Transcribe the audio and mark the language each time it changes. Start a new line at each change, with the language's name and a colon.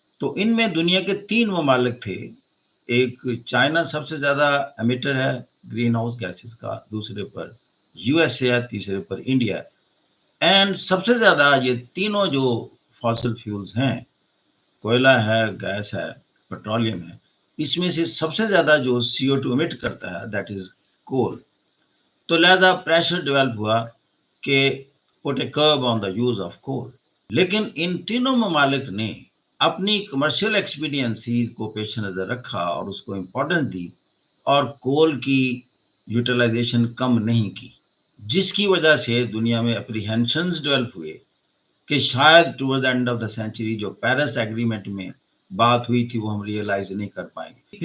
Urdu: تو ان میں دنیا کے 3 ممالک تھے. ایک چائنا سب سے زیادہ امیٹر ہے گرین ہاؤس گیسز کا، دوسرے پر یو ایس اے ہے، تیسرے پر انڈیا ہے. اینڈ سب سے زیادہ یہ تینوں جو فاسل فیولز ہیں، کوئلہ ہے، گیس ہے، پیٹرولیم ہے، اس میں سے سب سے زیادہ جو CO2 emit کرتا ہے دیٹ از کول. تو لہذا پریشر ڈیولپ ہوا کہ
English: put a curb on the use of coal.
Urdu: لیکن ان تینوں ممالک نے اپنی کمرشل ایکسپیڈینسی کو پیش نظر رکھا اور اس کو امپورٹنس دی اور کول کی یوٹیلائزیشن کم نہیں کی، جس کی وجہ سے دنیا میں اپریہینشنز ڈیولپ ہوئے کہ شاید
English: towards the end of the century
Urdu: جو پیرس ایگریمنٹ میں بات ہوئی تھی وہ ہم ریئلائز نہیں کر پائیں گے.